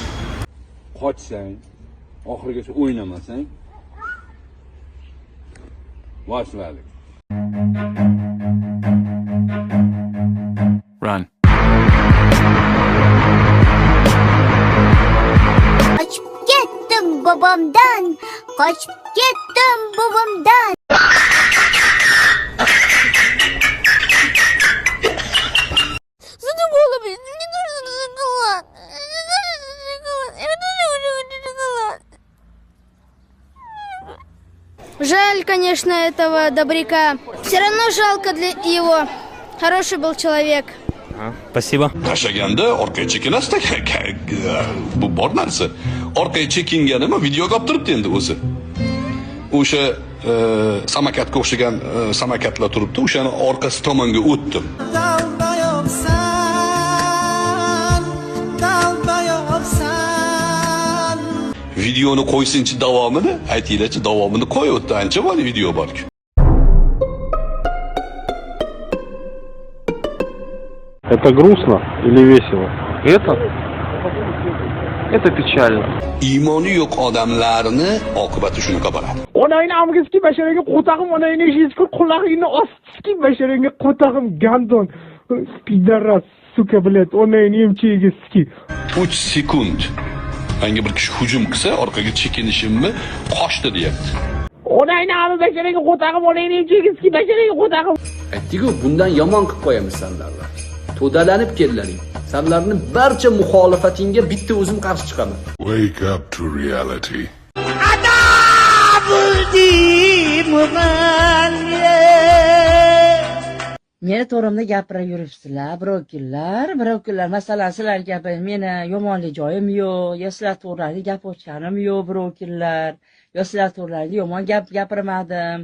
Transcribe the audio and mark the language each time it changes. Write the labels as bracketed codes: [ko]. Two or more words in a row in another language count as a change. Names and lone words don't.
[uz] Qochsang, oxirigacha o'ynamasang, boshlaylik. Run. Qochib ketdim bobomdan, qochib ketdim bobomdan. [ru] Жаль, конечно, этого добряка. Все равно жалко для его. Хороший был человек. Спасибо. [uz] Tashlaganda orqaga chekinasizda. Bu bor narsa. Orqaga chekinganimi videoga olib turibdi endi o'zi. O'sha samakatga o'xshagan samakatlar turibdi. O'shani orqasi tomonga o'tdim. Videoni qo'ysinchi davomini, aytinglarchi, davomini qo'yibdi. Ancha bor video bor-ku. [ru] Это грустно или весело? Это печально. [uz] Iymoni yo'q odamlarni oqibati shunaqa bo'ladi. Onayni amgizki basharangga qo'tag'im, onayni eshitib quloqingni ostiki basharangga qo'tag'im gandon. [ru] Пидарас, сука, блядь, [uz] onayni emchiga ski. 3 sekund. Menga bir kishi hujum qilsa, orqaga chekinishimni qochdi deyapti. Onayni ami basharangga qo'tag'im, onayni emchiga ski basharangga qo'tag'im. Aytdiku, bundan yomon qilib qo'yamiz sanlarni. To'dalanib kellaring. Sanlarni barcha muxolifatingga bitta o'zim qarshi chiqaman. [en] Wake up to reality. [uz] Meni to'g'rimda gapirib yuribsizlar, birov kunlar, masalan, sizlar gapingiz, meni yomonlik joyim yo'q, yo sizlar to'g'rali gap ochganim yo'q, birov kunlar, yo sizlar to'g'rali yomon gap gapirmadim.